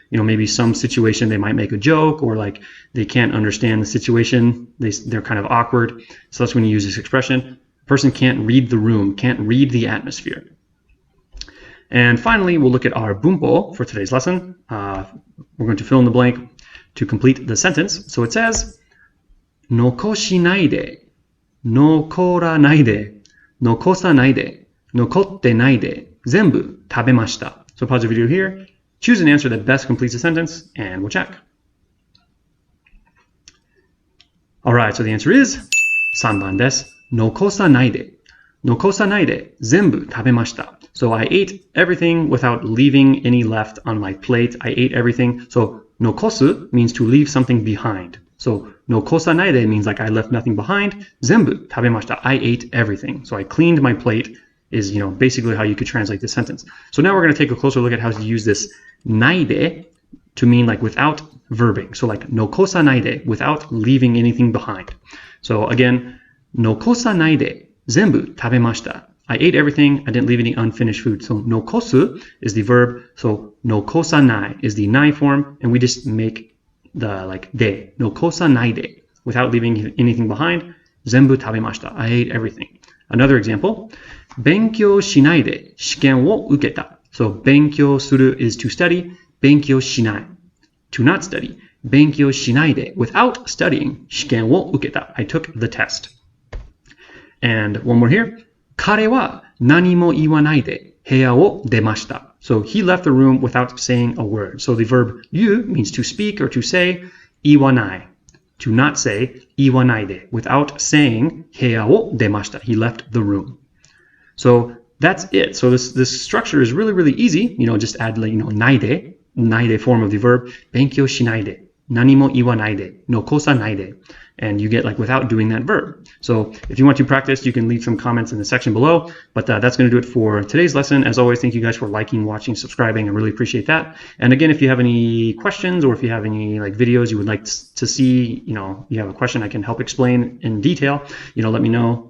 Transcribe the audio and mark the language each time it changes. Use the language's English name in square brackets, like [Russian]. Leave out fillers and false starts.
[English] Maybe some situation they might make a joke or like they can't understand the situation. They're kind of awkward. So that's when you use this expression. A person can't read the room, can't read the atmosphere. And finally, we'll look at our bunpo for today's lesson. We're going to fill in the blank to complete the sentence. So it says, [Japanese] 残しないで、残らないで、残さないで、残ってないで、全部食べました. [English] So pause the video here, choose an answer that best completes the sentence, and we'll check. Alright, so the answer is [Japanese] 3番です。残さないで、残さないで、全部食べました. [English] So I ate everything without leaving any left on my plate. I ate everything. So 残す means to leave something behind. So 残さないで means like I left nothing behind. [Japanese] 全部食べました. [English] I ate everything. So I cleaned my plate is, basically how you could translate this sentence. So now we're going to take a closer look at how to use this ないで to mean like without verbing. So like 残さないで without leaving anything behind. So again, [Japanese] 残さないで全部食べました. [English] I ate everything. I didn't leave any unfinished food. So 残す is the verb. So 残さない is the nai form. And we just make the like で 残さないで without leaving anything behind. [Japanese] 全部食べました. [English] I ate everything. Another example. [Japanese] 勉強しないで試験を受けた. [English] So 勉強する is to study. 勉強しない to not study. [Japanese] 勉強しないで [English] without studying [Japanese] 試験を受けた. [English] I took the test. And one more here. [Japanese] 彼は何も言わないで部屋を出ました. [English] So he left the room without saying a word. So the verb 言う means to speak or to say. 言わない to not say. [Japanese] 言わないで [English] without saying [Japanese] 部屋を出ました. [English] He left the room. So that's it. So this structure is really, really easy. Just add ないで form of the verb. [Japanese] 勉強しないで何も言わないで残さないで [English] and you get like without doing that verb. So if you want to practice, you can leave some comments in the section below. But that's going to do it for today's lesson. As always, thank you guys for liking, watching, subscribing. I really appreciate that. And again, if you have any questions or if you have any like videos you would like to see, you have a question I can help explain in detail, let me know.